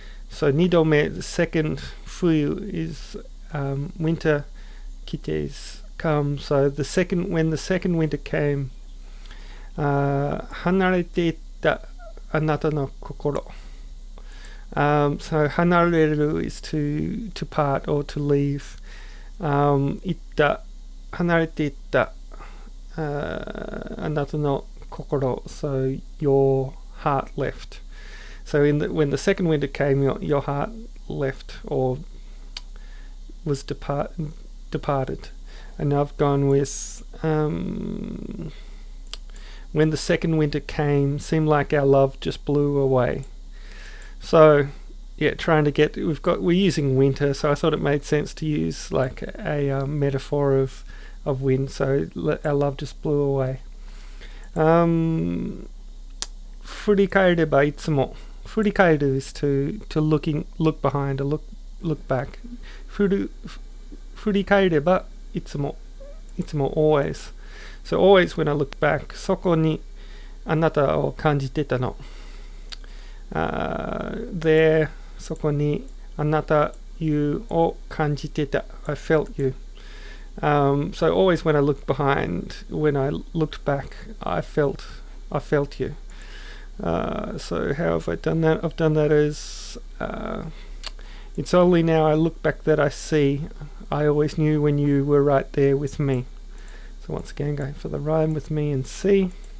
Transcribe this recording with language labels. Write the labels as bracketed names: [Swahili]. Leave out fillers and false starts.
[English] So 二度目, the second 冬 is winter, 来て is come. So when the second winter came, [Japanese] 離れていったあなたの心. [English] So 離れる is to part or to leave. [Japanese] 行った、離れていった、あなたの心. [English] So your heart left. So when the second winter came, your heart left or was departed. And I've gone with when the second winter came, seemed like our love just blew away. So yeah, we're using winter, so I thought it made sense to use like a metaphor of wind. So our love just blew away. [Japanese] 振り返ればいつも. [English] 振り返る is to look behind or look back. [Japanese] 振り返ればいつも always. [English] So always when I looked back, [Japanese] そこにあなたを感じてたの. There, そこにあなた you を感じてた. [English] I felt you. So always when I looked behind, when I looked back, I felt you. So how have I done that? I've done that as it's only now I look back that I see. I always knew when you were right there with me. So once again, going for the rhyme with me and see.